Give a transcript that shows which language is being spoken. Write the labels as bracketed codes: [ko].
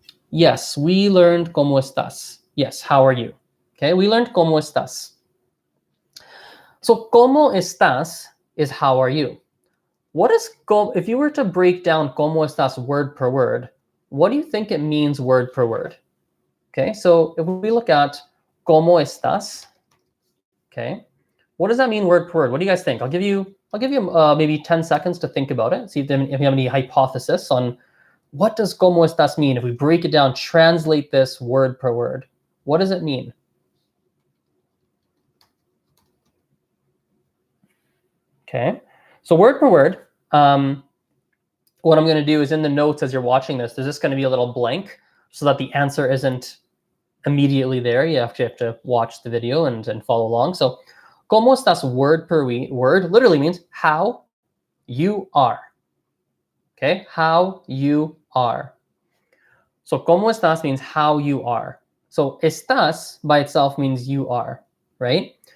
[en] Yes, we learned [es] ¿Cómo estás? [en] Yes, how are you? Okay, we learned [es] ¿Cómo estás? [en] So [es] ¿Cómo estás [en] is how are you? What is if you were to break down [es] ¿Cómo estás [en] word per word, what do you think it means word per word? Okay, so if we look at [es] ¿Cómo estás? [en] Okay, what does that mean word per word? What do you guys think? I'll give you maybe 10 seconds to think about it. See if you have any hypothesis on what does [es] ¿Cómo estás mean? [en] If we break it down, translate this word per word, what does it mean? Okay, so word per word, what I'm going to do is in the notes as you're watching this, there's just going to be a little blank so that the answer isn't immediately there. You have to watch the video and follow along. So [es] ¿Cómo estás [en] word per word literally means how you are. Okay, how you are. So [es] ¿Cómo estás [en] means how you are. So estás by itself means you are, right?